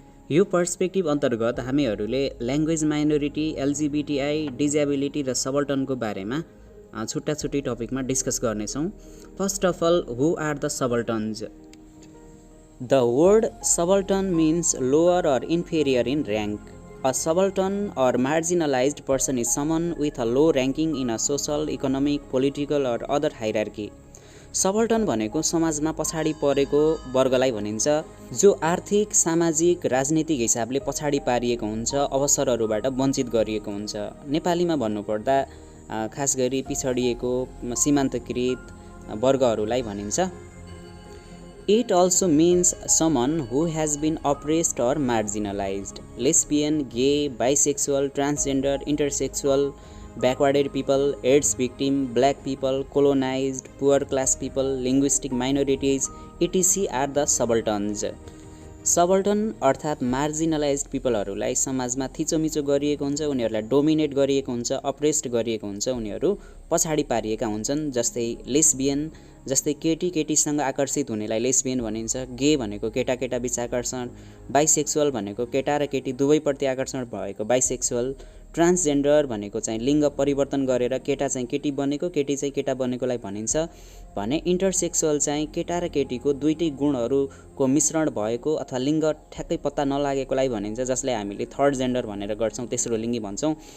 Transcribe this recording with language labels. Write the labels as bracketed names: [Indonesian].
[Nepali] यो पर्सपेक्टिभ अन्तर्गत हामीहरूले ल्याङ्ग्वेज माइनोरिटी, LGBTI, डिजेबिलिटी र सबल्टर्नको बारेमा छुट्टा छुट्टी टपिकमा डिस्कस गर्नेछौँ। [English] First of all, who are the subalterns? The word subaltern means lower or inferior in rank. A subaltern or marginalized person is someone with a low ranking in a social, economic, political or other hierarchy. [Nepali] Subaltern भनेको समाजमा पछाडी परेको वर्गलाई भनिन्छ, जो आर्थिक, सामाजिक, राजनीतिक हिसाबले पछाडी पारिएको हुन्छ, अवसरहरूबाट वञ्चित गरिएको हुन्छ। नेपालीमा भन्नुपर्दा खास गरी पिछडिएको, सीमान्तकृत वर्गहरूलाई भनिन्छ। [English] It also means someone who has been oppressed or marginalized. Lesbian, gay, bisexual, transgender, intersexual, backwarded people, AIDS victim, black people, colonized, poor class people, linguistic minorities, etc. are the subalterns. [Nepali] Subaltern अर्थात् marginalized peopleहरूलाई समाजमा थिचोमिचो गरिएको हुन्छ, उनीहरूलाई dominate गरिएको हुन्छ, apprised गरिएको हुन्छ, उनीहरू पछाडी पारिएका हुन्छन्। जस्तै लेस्बियन, जस्तै केटी केटीसँग आकर्षित हुनेलाई लेस्बियन भनिन्छ, गे भनेको केटा केटा बीच आकर्षण, बाइसेक्सुअल भनेको केटा र केटी दुवैप्रति आकर्षण भएको बाइसेक्सुअल, ट्रान्सजेन्डर भनेको चाहिँ लिङ्ग परिवर्तन गरेर केटा चाहिँ केटी बनेको, केटी चाहिँ केटा बनेकोलाई भनिन्छ भने इन्टरसेक्सुअल चाहिँ केटा र केटीको दुईटै गुणहरूको मिश्रण भएको अथवा लिङ्ग ठ्याक्कै पत्ता नलागेकोलाई भनिन्छ, जसलाई हामीले थर्ड जेन्डर भनेर गर्छौँ, तेस्रो लिङ्गी भन्छौँ।